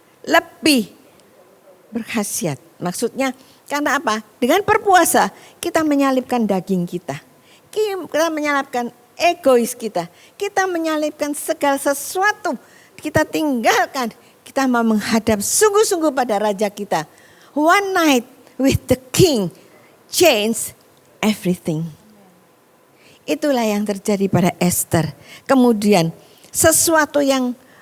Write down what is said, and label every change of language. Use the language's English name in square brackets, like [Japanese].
[Indonesian] Lebih berkhasiat. Maksudnya karena apa? Dengan berpuasa kita menyalipkan daging kita. Kita menyalipkan egois kita. Kita menyalipkan segala sesuatu. Kita tinggalkan. Kita mau menghadap sungguh-sungguh pada Raja kita. [English] One night with the King change everything. [Indonesian] Itulah yang terjadi pada Esther. Kemudian sesuatu yang